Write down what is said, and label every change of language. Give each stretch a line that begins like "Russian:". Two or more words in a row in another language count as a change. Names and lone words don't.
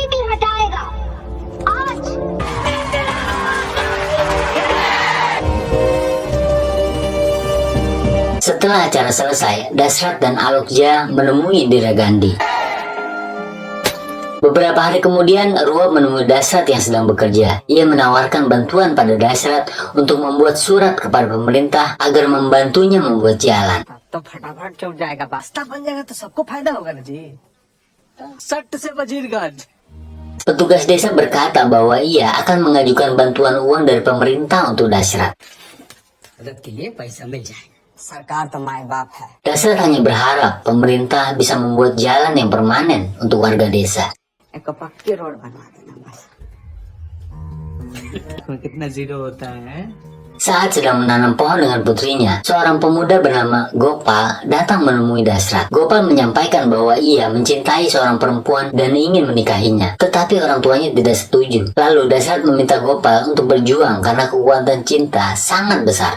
Indonesian: Setelah acara selesai, Dasrat dan Alokja menemui Indira Gandhi. Beberapa hari kemudian, Ruwab menemui Dasrat yang sedang bekerja. Ia menawarkan bantuan pada Dasrat untuk membuat surat kepada pemerintah agar membantunya membuat jalan.
Hindi: तो फटाफट चल जाएगा रास्ता बन जाएगा तो सबको फायदा होगा ना जी सट से वजीरगंज
Indonesian: Petugas desa berkata bahwa ia akan mengajukan bantuan uang dari pemerintah untuk Dasrat.
Hindi: मदद के लिए पैसा मिल जाएगा सरकार तो माए बाप है
Indonesian: Dasrat hanya berharap pemerintah bisa membuat jalan yang permanen untuk warga desa.
Hindi: एक पक्की रोड बनवा देना बस कितना जीरो होता है
Indonesian: Saat sedang menanam pohon dengan putrinya, seorang pemuda bernama Gopal datang menemui Dasrat. Gopal menyampaikan bahwa ia mencintai seorang perempuan dan ingin menikahinya. Tetapi orang tuanya tidak setuju. Lalu Dasrat meminta Gopal untuk berjuang karena kekuatan cinta sangat besar.